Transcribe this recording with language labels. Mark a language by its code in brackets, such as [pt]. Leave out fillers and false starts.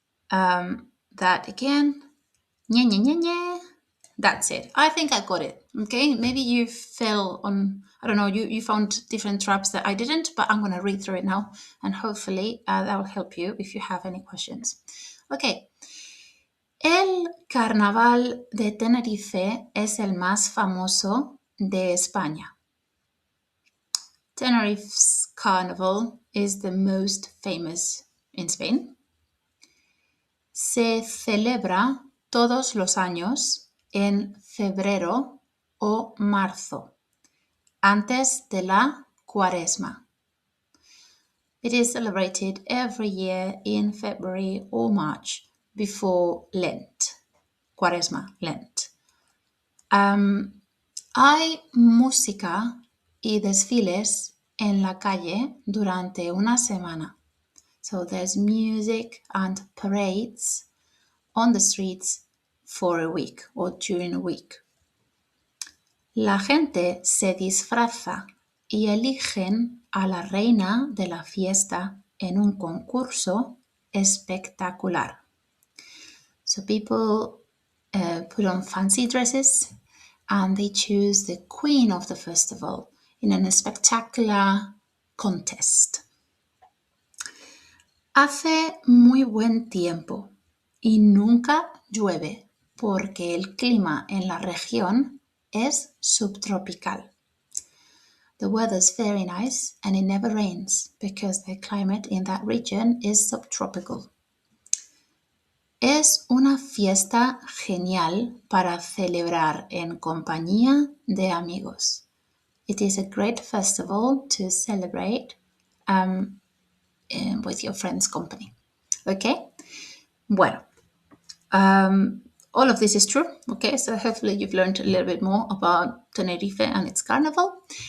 [en] That again, ñ. That's it. I think I got it. Okay, maybe you fell on, I don't know, you found different traps that I didn't, but I'm going to read through it now and hopefully that will help you if you have any questions. Okay. [es] El carnaval de Tenerife es el más famoso de España. [en] Tenerife's carnival is the most famous in Spain. [es] Se celebra todos los años en febrero o marzo, antes de la Cuaresma. [en] It is celebrated every year in February or March before Lent. [es] Cuaresma, Lent. Hay música y desfiles en la calle durante una semana. [en] So there's music and parades on the streets for a week or during a week. [es] La gente se disfraza y eligen a la reina de la fiesta en un concurso espectacular. [en] So people put on fancy dresses and they choose the queen of the festival in a spectacular contest. [es] Hace muy buen tiempo y nunca llueve porque el clima en la región es subtropical. [en] The weather's very nice and it never rains because the climate in that region is subtropical. [es] Es una fiesta genial para celebrar en compañía de amigos. [en] It is a great festival to celebrate with your friends' company. Okay? Bueno, all of this is true. Okay, so hopefully you've learned a little bit more about Tenerife and its carnival.